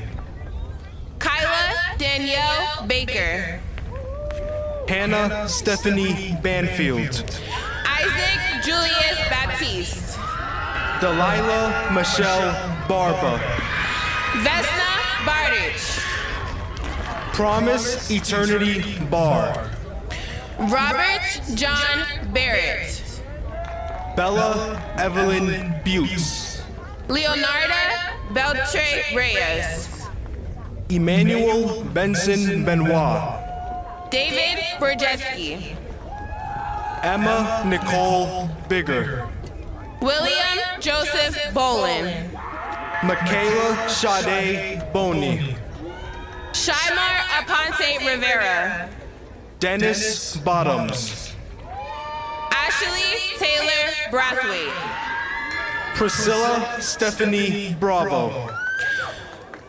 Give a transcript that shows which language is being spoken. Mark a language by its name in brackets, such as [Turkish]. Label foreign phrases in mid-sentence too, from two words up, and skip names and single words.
[English] Kyla Danielle Baker. Hannah Stephanie Banfield. Isaac Julius Baptiste. Delilah Michelle Barba. Vesna Bardich. Promise Eternity Bar. Robert John Barrett. Bella Evelyn Butts. Leonarda Beltre Reyes. Emmanuel Benson Benoit. David Borjeski. Emma Nicole Bigger. William Joseph Bolin. Michaela Sade Boney. Shymar Aponte Rivera. Dennis Bottoms. Ashley Taylor Brathwaite. Priscilla Stephanie Bravo.